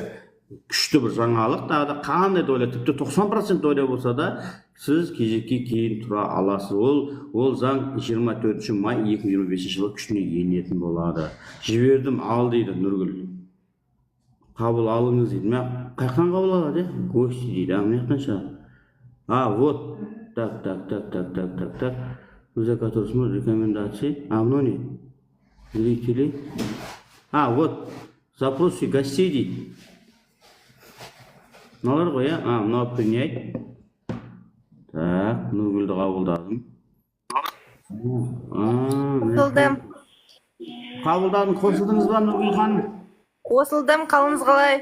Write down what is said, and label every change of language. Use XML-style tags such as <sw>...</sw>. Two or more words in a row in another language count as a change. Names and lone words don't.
<kk>Күшті бір жаңалық, да қандай доля, тіпті 90% доля болса да, сіз кезекке кейін тұра аласыз. Ол заң 24 май 2025 жылы күшіне енетін болады. Жібердім, ал дейді Нұргүл. Қабыл алыңыз дейді. Қаяқтан қабыл алады? Гости дейді. Маяқтан шығады.</kk> <ru>Вот. Так. За который смотрит рекомендации.</ru> <kk>Мынау не? Зрители. Вот.</kk> <ru>Запросы гостей дейді.</ru> <kk>Мыналар ғой, мынау принять. Так, Нұргүлді қабылдадым. Қосылдым. Қабылдадым, қосылдыңыз ба Нұргүл ханым? Қосылдым, қалыңыз қалай?</kk>